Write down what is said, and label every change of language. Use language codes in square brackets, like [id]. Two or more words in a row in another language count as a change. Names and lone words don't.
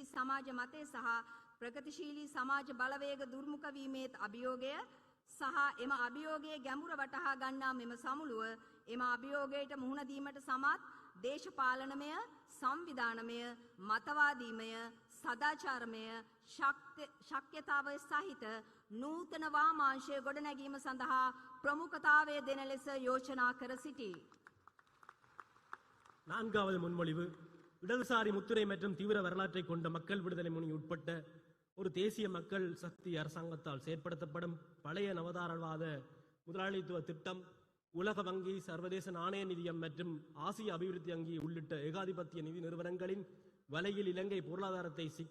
[si] සමාජ මතය සහ ප්‍රගතිශීලී සමාජ බලවේග දුර්මුඛ වීමේත් අභියෝගය සහ එම අභියෝගයේ ගැඹුර වටහා ගන්නා මෙම සමුළුව එම අභියෝගයට මුහුණ දීමට සමත් දේශපාලනමය, සංවිධානමය, මතවාදීමය, සදාචාරමය, ශක්්‍යතාවය සහිත නූතන වාමාංශය ගොඩනැගීම සඳහා ප්‍රමුඛතාවය දෙන ලෙස යෝජනා කර සිටී. [ta] நான்காவது முன்மொழிவு இடதுசாரி முத்துரை மற்றும் தீவிர வரலாற்றை கொண்ட மக்கள் விடுதலை முன்னணி உட்பட்ட ஒரு தேசிய மக்கள் சக்தி அரசாங்கத்தால் செயற்படுத்தப்படும் பழைய நவதாரவாத முதலாளித்துவ திட்டம் உலக வங்கி, சர்வதேச நாணய நிதியம் மற்றும் ஆசிய அபிவிருத்தி வங்கி உள்ளிட்ட ஏகாதிபத்திய நிதி நிறுவனங்களின் வலையில் இலங்கை பொருளாதாரத்தை சிக்க